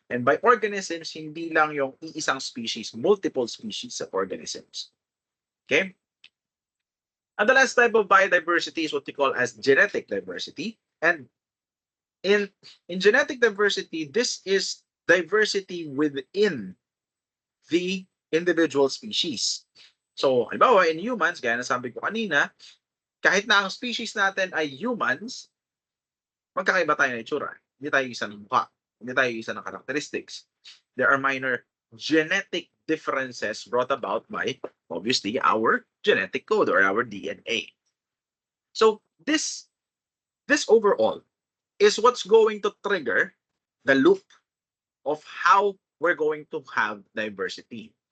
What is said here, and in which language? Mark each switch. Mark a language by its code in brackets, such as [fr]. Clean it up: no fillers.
[en] And by organisms, [tl] hindi lang yung iisang species, [en] multiple species of organisms. Okay? And the last type of biodiversity is what we call as genetic diversity. And in genetic diversity, this is diversity within the individual species. [tl] So, halimbawa, [en] in humans, [tl] gaya na sabi ko kanina, kahit na ang species natin ay humans, magkakaiba tayo ng itsura. Hindi tayo isa ng mukha. Hindi tayo isa ng characteristics. [en] There are minor genetic differences brought about by, obviously, our genetic code or our DNA. So this overall is what's going to trigger the loop of how we're going to have diversity.